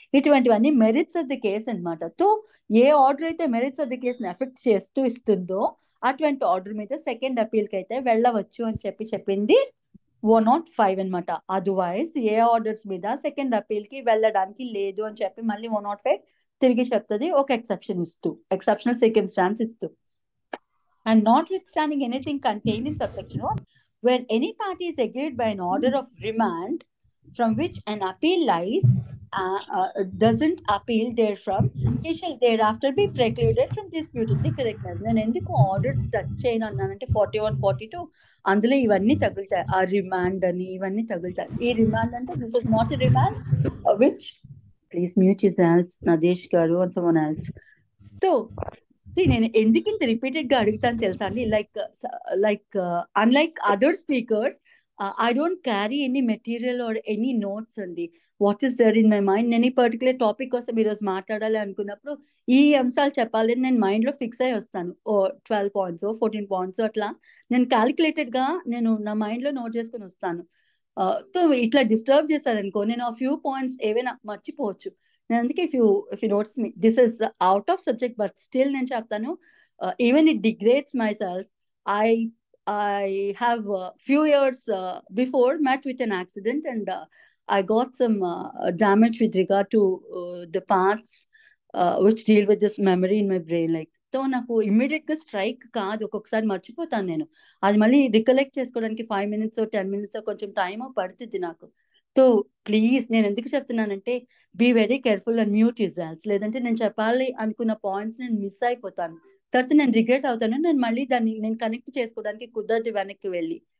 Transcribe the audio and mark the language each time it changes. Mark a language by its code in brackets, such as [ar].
[te] ఇటువంటివన్నీ merits of the case అనమాట. So ఏ order అయితే మెరిట్స్ ఆఫ్ ది కేసుని ఎఫెక్ట్ చేస్తూ ఇస్తుందో అటువంటి ఆర్డర్ మీద సెకండ్ అపీల్కి అయితే వెళ్ళవచ్చు అని చెప్పింది 105 అనమాట. అదర్వైజ్ ఏ ఆర్డర్స్ మీద సెకండ్ అపీల్ కి వెళ్ళడానికి లేదు అని చెప్పి మళ్ళీ 105 తిరిగి చెప్తుంది, ఒక ఎక్సెప్షనల్ circumstance ఇస్తూ. [en] And notwithstanding anything contained in subsection 1, where any party is aggrieved by an order of remand from which an appeal lies, doesn't appeal therefrom, he shall thereafter be precluded from disputing the correctness. [te] నేను ఎందుకు orders touch చేయను అన్నానంటే 41, 42 అందులో ఇవన్నీ తగులుతాయి. ఆ remand అని ఇవన్నీ తగులుతాయి. ఈ రిమాండ్ అంటే [en] This is not a remand which please mute your Nadesh గారు and someone else. [te] సో నేను ఎందుకు ఇంత రిపీటెడ్ గా అడుగుతాను తెలుసా అండి, [en] Like unlike other speakers I don't carry any material or any notes అండి. What is there in my mind, [te] నేను ఈ పర్టికులర్ టాపిక్ కోసం ఈరోజు మాట్లాడాలి అనుకున్నప్పుడు ఈ అంశాలు చెప్పాలి నేను మైండ్ లో ఫిక్స్ అయ్యి వస్తాను. 12 పాయింట్స్ 14 పాయింట్స్ అట్లా నేను క్యాలిక్యులేటెడ్ గా నేను నా మైండ్ లో నోట్ చేసుకుని వస్తాను. సో ఇట్లా డిస్టర్బ్ చేశారనుకో నేను ఆ ఫ్యూ పాయింట్స్ ఏవైనా మర్చిపోవచ్చు. నేను అందుకే [en] if you notes me this is out of subject but still [te] నేను చెప్తాను. [en] Even it degrades my self. I have few years before met with an accident and I got some damage with regard to the parts which deal with this memory in my brain. [te] Like so నాకు immediate గా strike కాదు, ఒక్కొక్కసారి మర్చిపోతాను నేను. అది మళ్ళీ recollect చేసుకోవడానికి 5 minutes 10 minutes కొంచెం టైం పడుతుంది నాకు. సో ప్లీజ్ నేను ఎందుకు చెప్తున్నానంటే [en] be very careful and mute yourself, [te] లేదంటే నేను చెప్పాలి అనుకున్న పాయింట్స్ నేను మిస్ అయిపోతాను, తర్వాత నేను రిగ్రెట్ అవుతాను, నేను మళ్ళీ దాన్ని నేను కనెక్ట్ చేసుకోవడానికి కుదరదు వెనక్కి వెళ్ళి.